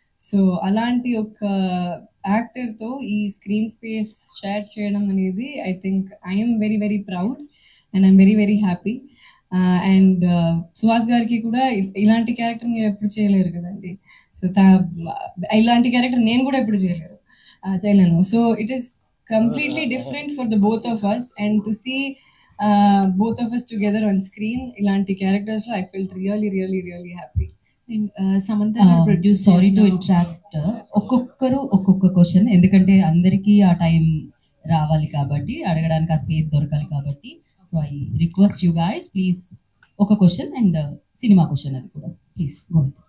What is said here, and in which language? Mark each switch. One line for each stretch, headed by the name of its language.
Telugu: So అలాంటి ఒక యాక్టర్తో ఈ స్క్రీన్ స్పేస్ షేర్ చేయడం అనేది
English: I think I'm very very proud and I'm very very happy.
Telugu: And Suhas గారికి కూడా ఇలాంటి క్యారెక్టర్ మీరు ఎప్పుడు చేయలేరు కదండి. సో ఇలాంటి క్యారెక్టర్ నేను కూడా ఎప్పుడు చేయలేను.
English: so it is completely different for the both of us, and to see both of us together on screen
Telugu: ilanti characters lo
English: I felt really happy. Samantha produce sorry to interact.
Telugu: ఒక్కొక్కరు ఒక్కొక్క question, ఎందుకంటే అందరికీ ఆ time రావాలి కాబట్టి, అడగడానికి ఆ space దొరకాలి కాబట్టి.
English: So I request you guys please ఒక question and cinema question అది కూడా please go.